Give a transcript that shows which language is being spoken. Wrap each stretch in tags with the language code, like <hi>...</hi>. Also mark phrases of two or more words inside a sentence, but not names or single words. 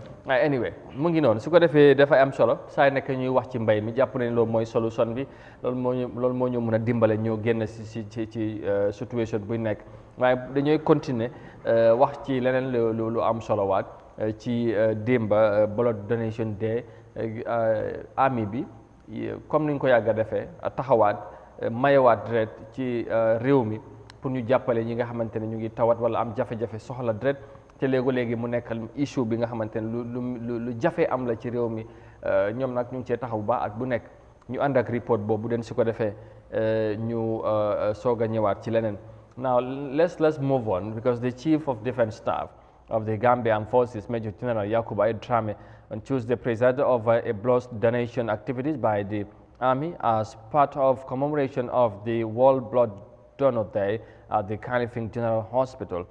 <wo>anyway mu ngi noonu su ko defee dafay am solo saa nekk ñuy wax ci mbay mi jàpp nañ loolu mooy solution bi loolu moo ñu mën a dimbale ñu génn ci situation buy nekk waaye dañooy continuer wax ci leneen lu am solo waat ci démba</wo> <en>blood donation day army</en> <wo>bi comme ni ñu ko yàgg a defee taxawaat mayewaat deret ci réew mi pour ñu jàppale ñi nga xamante ne ñu ngi tawat wala am jafe-jafe soxla deret te léegi mu nekk issue bi nga xamante ne lu jafe am la ci réew mi ñoom nag ñu ngi cee taxaw ba at bu nekk ñu ànd ak report boobu den su ko defee ñu soog a ñëwaat ci leneen.</wo> <en>Now let's move on because the Chief of Defence Staff of the Gambia Armed Forces, Major General Yakuba Drame, on Tuesday presided over a blood donation activities by the Army as part of commemoration of the World Blood Donor Day at the Kanifing General Hospital.</en>